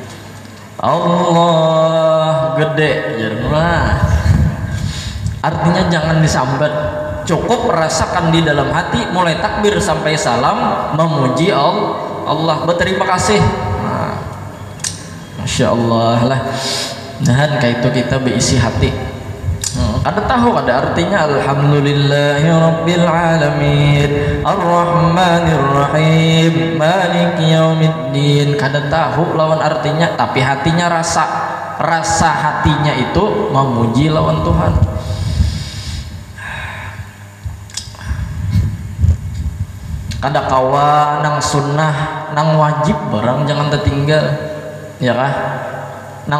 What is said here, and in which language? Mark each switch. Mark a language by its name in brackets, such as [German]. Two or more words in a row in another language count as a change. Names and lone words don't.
[Banjar] Allah gede ya, nah artinya jangan disambat, cukup merasakan di dalam hati mulai takbir sampai salam memuji Allah, berterima kasih. Nah, [Arabic] ما شاء الله [Banjar] lah. Nah kayak itu kita berisi hati. Kada tahu kada artinya [Arabic] الحمد لله رب العالمين الرحمن الرحيم مالك يوم الدين, [Banjar] kada tahu lawan artinya, tapi hatinya rasa hatinya itu memuji lawan Tuhan. Kada kawa nang sunnah nang wajib barang jangan tertinggal ya kah, nang